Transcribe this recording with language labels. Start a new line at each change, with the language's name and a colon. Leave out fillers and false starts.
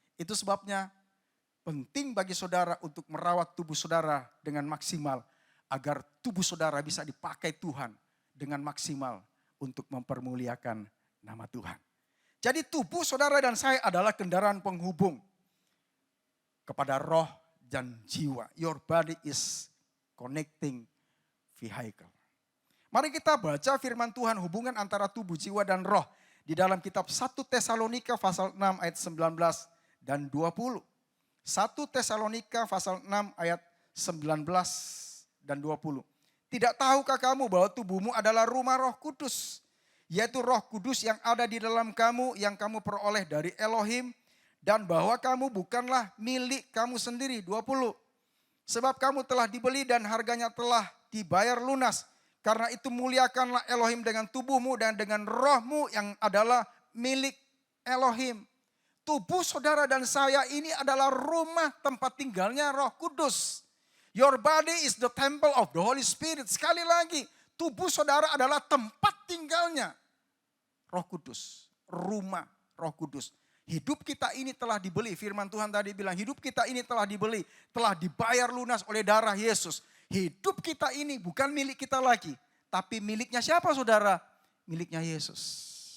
Indonesian: Itu sebabnya penting bagi saudara untuk merawat tubuh saudara dengan maksimal. Agar tubuh saudara bisa dipakai Tuhan dengan maksimal untuk mempermuliakan nama Tuhan. Jadi tubuh saudara dan saya adalah kendaraan penghubung kepada roh dan jiwa.
English: Your body is connecting vehicle.
Indonesian: Mari kita baca firman Tuhan, hubungan antara tubuh, jiwa, dan roh. Di dalam kitab 1 Tesalonika pasal 6 ayat 19 dan 20. 1 Tesalonika pasal 6 ayat 19 dan 20. Tidak tahukah kamu bahwa tubuhmu adalah rumah Roh Kudus, yaitu Roh Kudus yang ada di dalam kamu, yang kamu peroleh dari Elohim, dan bahwa kamu bukanlah milik kamu sendiri. 20. Sebab kamu telah dibeli dan harganya telah dibayar lunas. Karena itu muliakanlah Elohim dengan tubuhmu dan dengan rohmu yang adalah milik Elohim. Tubuh saudara dan saya ini adalah rumah tempat tinggalnya Roh Kudus.
English: Your body is the temple of the Holy Spirit.
Indonesian: Sekali lagi, tubuh saudara adalah tempat tinggalnya Roh Kudus. Rumah Roh Kudus. Hidup kita ini telah dibeli. Firman Tuhan tadi bilang hidup kita ini telah dibeli. Telah dibayar lunas oleh darah Yesus. Hidup kita ini bukan milik kita lagi. Tapi miliknya siapa saudara? Miliknya Yesus.